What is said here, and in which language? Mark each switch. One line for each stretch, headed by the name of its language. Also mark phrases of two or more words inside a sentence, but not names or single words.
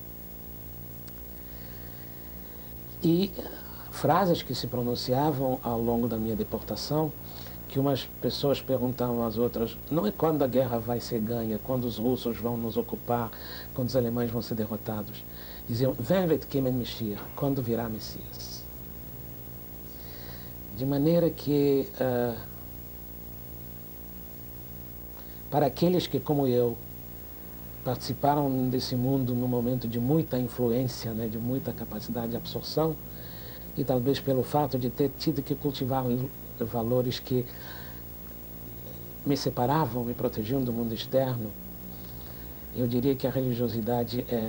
Portuguese: E frases que se pronunciavam ao longo da minha deportação, que umas pessoas perguntavam às outras, não é quando a guerra vai ser ganha, quando os russos vão nos ocupar, quando os alemães vão ser derrotados. Diziam,
German: "Wen wird kommen Mashiach",
Portuguese: quando virá Messias. De maneira que, para aqueles que, como eu, participaram desse mundo num momento de muita influência, né, de muita capacidade de absorção, e talvez pelo fato de ter tido que cultivar valores que me separavam, me protegiam do mundo externo, eu diria que a religiosidade